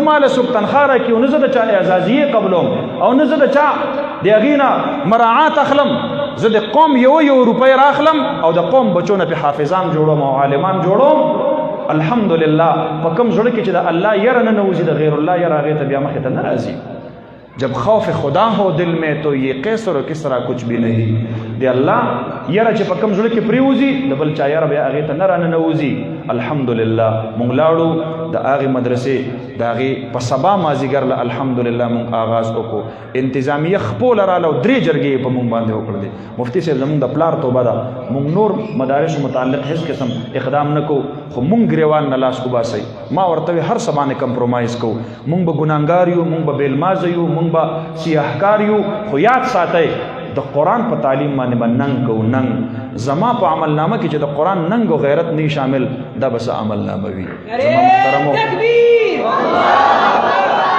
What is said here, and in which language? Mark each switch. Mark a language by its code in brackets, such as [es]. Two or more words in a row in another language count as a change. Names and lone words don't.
[ps] ماله څوک تنخوا راکړي او نه زه د چا اعزازیې قبلوم او نه زه د چا د هغې نه مراعات اخلم زه د قوم یو روپۍ راخلم او د قوم بچو نه پې حافظان جوړوم او عالمان جوړوم الحمدلله په کوم زړه کې چې د الله یره نه نوځي د غیر الله یره هغې ته بیا مخې ته نه راځي [ur] جب خوف خدا ہو دل میں تو یہ قیصر اور کسریٰ کچھ بھی نہیں [ps] د الله یره چې په کوم زړه کې پریوزي د بل چا یره بیا هغې ته نه رانه نوځي الحمدلله مونږ لاړو د هغې مدرسې د هغې په سبا مازدیګر له الحمدلله مونږ آغاز وکړو انتظامیه خپله راله او 3 جرګې په مونږ باندې وکړلې مفتي صاحب زمونږ د پلار توبه ده مونږ نور مدارسو متعلق هیڅ قسم اقدام نه کوو خو مونږ ګریوان نه لاس وباسئ ما ورته وی هر څه باندې کمپرومایز کوو مونږ به ګناهګار یو مونږ به بېلمازه یو مونږ به سیاحکار یو خو یاد ساتئ د قرآن په تعلیم باندې به ننګ کوو ننګ زما په عمل نامه کې چې د قرآن ننګ او غیرت نه شامل دا به څه عمل نامه وي زما محترمو